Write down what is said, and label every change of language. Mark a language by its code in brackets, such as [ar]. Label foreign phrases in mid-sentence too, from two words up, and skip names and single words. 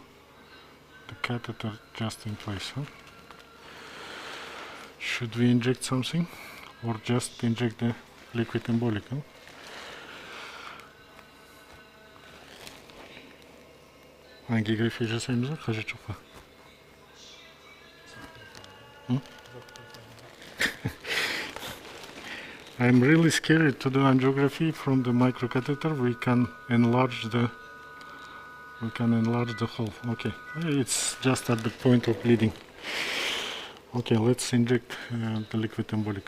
[en] The catheter just in place, huh? Should we inject something? Or just inject the liquid embolic, huh? [kk] Angiography жасаймыз ғой, қажет жоқ па? [en] I'm really scared to do angiography from the microcatheter. We can enlarge the hole. Okay, it's just at the point of bleeding. Okay, let's inject the liquid embolic.